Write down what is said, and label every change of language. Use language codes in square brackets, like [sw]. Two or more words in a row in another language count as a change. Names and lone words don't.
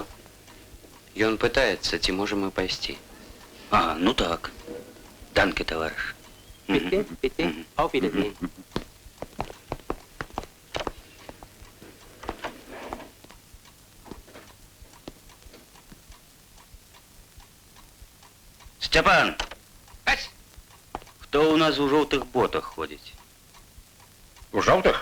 [be] Ён пытается, ці можем мы пайсці. [ru] А, ну так. Данке, товарищ. [de] Bitte, bitte. Auf Wiedersehen. [uk] Степан! Хто у нас у жовтих ботах ходить? У жовтих?